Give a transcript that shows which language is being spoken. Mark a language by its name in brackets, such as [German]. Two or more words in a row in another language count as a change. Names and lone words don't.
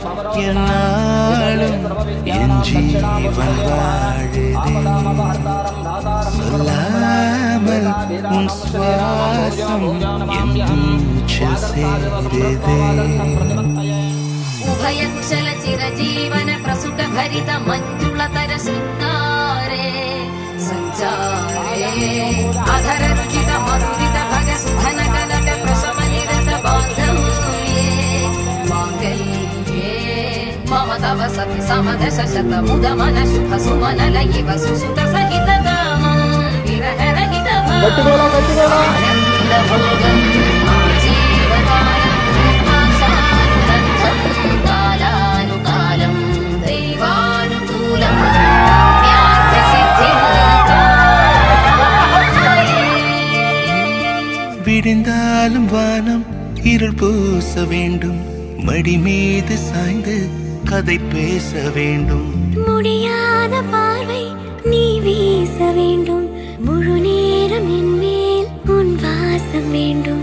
[Tamil] என்னாலும் என் ஜீவன் வாழுதே சொல்லாமல் உன் சுவாசம் என் மூச்சில் சேருதே [Sanskrit] उभयकुशल चिरजीवन प्रसुत भरित मञ्जुलतर शृङ्गारे सञ्चारे अधर रुचित मधुरित भग सुधन कनक प्रशम निरत बान्धव्ये माङ्गल्ये मम तव सति समदश शत मुद मन शुभ सुमन लयिव सुसुत सहित कामं विरह रहित कालानुकालं दैवानुकूलं [Tamil] விடிந்தாலும் வானம் இருள் பூச வேண்டும் மடி மீது சாய்ந்து கதை பேச வேண்டும் முடியாத பார்வை நீ வீச வேண்டும் முழு நேரம் என் மேல் உன் வாசம் வேண்டும்